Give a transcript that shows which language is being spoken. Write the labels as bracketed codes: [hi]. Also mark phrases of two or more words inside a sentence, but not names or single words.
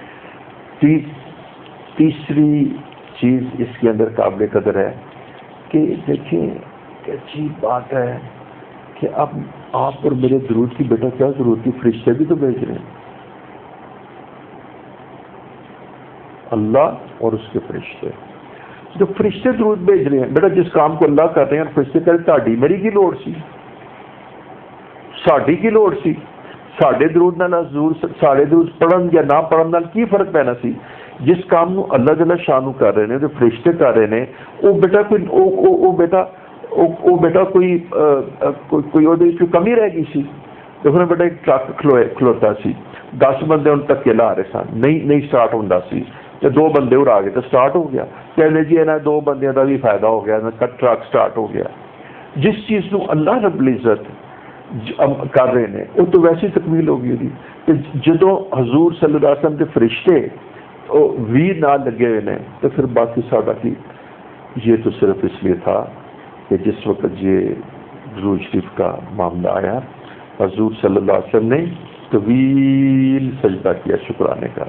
[ur] تیسری چیز اس کے اندر قابل قدر ہے کہ دیکھیں عجیب بات ہے کہ اب آپ اور میرے درود کی بیٹا کیا ضرورت تھی، فرشتے بھی تو بھیج رہے ہیں، اللہ اور اس کے فرشتے. جو فرشتے درود بھیج رہے ہیں بیٹا، جس کام کو اللہ کر رہے ہیں [pa] فرشتے کہتے تہاڈی میری کی لوڑ سی، ساڈی کی لوڑ سی، ساڈے درود نال حضور ساڈے درود پڑھن یا نہ پڑھن نال کی فرق پینا سی. [ur] جس کام نو اللہ جل شانہ کر رہے ہیں جو فرشتے کر رہے ہیں وہ بیٹا کوئی کمی رہ گئی سی. [pa] دیکھو نا بیٹا ایک ٹرک کھلوتا سی، 10 بندے ان تک کے لا رہے سن، نہیں سٹارٹ ہوندا سی، تے 2 بندے اور آ گئے تو سٹارٹ ہو گیا. کہنے جی انہاں 2 بندیاں دا بھی فائدہ ہو گیا، ٹرک سٹارٹ ہو گیا. [ur] جس چیز نو اللہ رب العزت کر رہے ہیں وہ تو ویسی تکمیل ہو گئی کہ جدوں حضور [ar] صلی اللہ علیہ وسلم [ur] کے فرشتے وی نہ لگے ہوئے نے تو پھر باقی سارا کی یہ تو صرف اس لیے تھا کہ جس وقت یہ درود شریف کا معاملہ آیا حضور [ar] صلی اللہ علیہ وسلم [ur] نے طویل سجدہ کیا شکرانے کا.